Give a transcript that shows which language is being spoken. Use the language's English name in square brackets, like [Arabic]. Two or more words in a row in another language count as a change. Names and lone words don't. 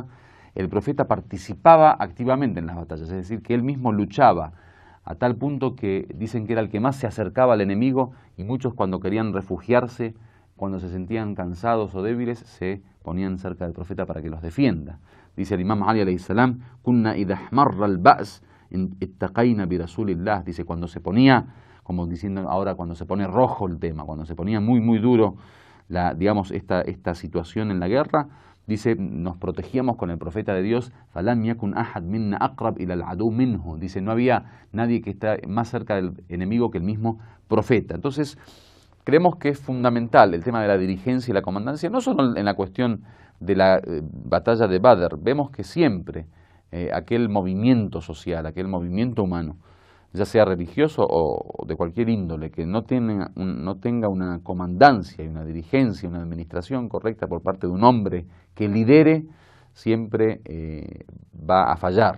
[Spanish] El profeta participaba activamente en las batallas, es decir, que él mismo luchaba a tal punto que dicen que era el que más se acercaba al enemigo y muchos cuando querían refugiarse, cuando se sentían cansados o débiles, se ponían cerca del profeta para que los defienda. Dice el imam Ali [Arabic] عليه السلام، كنا إذا احمر البأس اتقينا برسول الله. [Spanish] Dice, cuando se ponía, como diciendo ahora, cuando se pone rojo el tema, cuando se ponía muy, muy duro esta situación en la guerra, dice, nos protegíamos con el profeta de Dios, [Arabic] فلم يكن أحد منا أقرب إلى العدو منه. [Spanish] Dice, no había nadie que está más cerca del enemigo que el mismo profeta. Entonces, creemos que es fundamental el tema de la dirigencia y la comandancia, no solo en la cuestión de la batalla de Badr. Vemos que siempre aquel movimiento social, aquel movimiento humano, ya sea religioso o de cualquier índole, que no tenga una comandancia y una dirigencia, una administración correcta por parte de un hombre que lidere, siempre va a fallar.